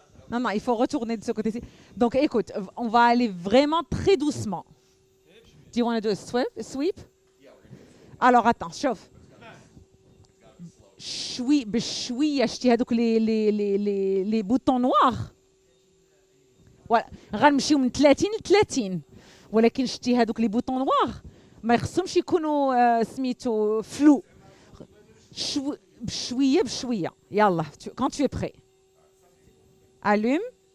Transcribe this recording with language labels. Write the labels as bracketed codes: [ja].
[fr] Non, il faut retourner de ce côté-ci. Donc écoute, on va aller vraiment très doucement. [en] Do you want to do a sweep? [fr] Alors attends, chauffe. [ar] بشويه شتي هذوك [fr] les boutons noirs. [ar] غنمشيو من 30 ل 30. ولكن شتي هذوك [fr] لي بوطون نوار [ar] ما يخصهمش يكونوا سميتو فلو. بشويه يلا [fr] quand tu es prêt. Allume.